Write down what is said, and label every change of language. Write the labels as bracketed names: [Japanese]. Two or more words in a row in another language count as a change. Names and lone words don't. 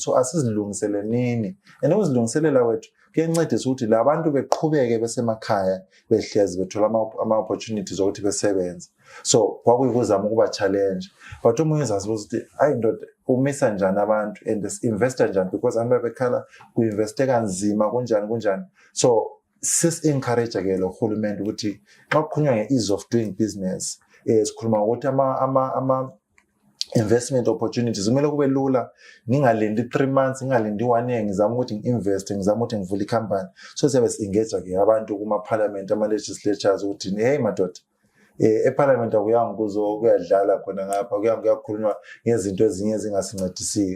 [North Ndebele] So asizilungisele nini. And ukuzilungiselela wethu kuyancedisa ukuthi labantu beqhubeke besemakhaya behlezi bethola ama-opportunities ukuthi besebenze. So kwakuyikuzama ukuba challenge. But omunye uzazibuza ukuthi hayi ndoda umisa njani abantu and investor njani, because abantu bekhala ku-investe kanzima kunjani. So sis-encourage ke lo hulumende ukuthi xa kukhulunywa nge- [English] ease of doing business, [North Ndebele] sikhuluma ukuthi ama [English] investment opportunities [North Ndebele] kumele kube lula. Ngingalindi 3 months, ngingalindi 1 year, ngizama ukuthi ngi-invest, ngizama ukuthi ngivule i-company. So siyabe si-engage ke abantu kuma-parliament, ama-legislatures ukuthi hey madoda, e-parliament akuyanga kuyadlala khona ngapha, kuyakhulunywa ngezinto ezinye ezingasincedisiyo.